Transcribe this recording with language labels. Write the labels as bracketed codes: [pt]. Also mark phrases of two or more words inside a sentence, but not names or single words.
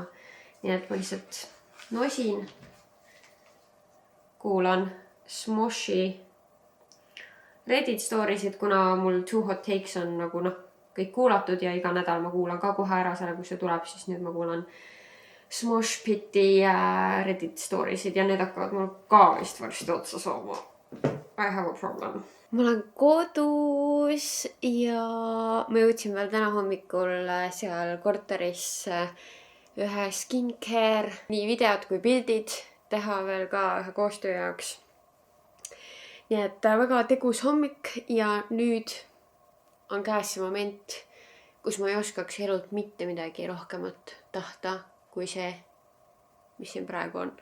[et] Nii et ma lihtsalt nosin, kuulan Smoshi Reddit stories'id, kuna mul Too Hot Takes on nagu kõik kuulatud ja iga nädal ma kuulan ka kohe ära selle, kui see tuleb, siis nüüd ma kuulan Smosh Piti Reddit stories'id ja need hakkavad mul ka vist varsti otsa saama. [en] I have a problem. [et] Ma olen kodus ja ma jõudsin veel täna hommikul seal korteris ühe skincare, nii videod kui pildid teha veel ka ühe koostöö jaoks. Nii et väga tegus hommik ja nüüd on käes see moment, kus ma ei oskaks elult mitte midagi rohkemat tahta kui see, mis siin praegu on.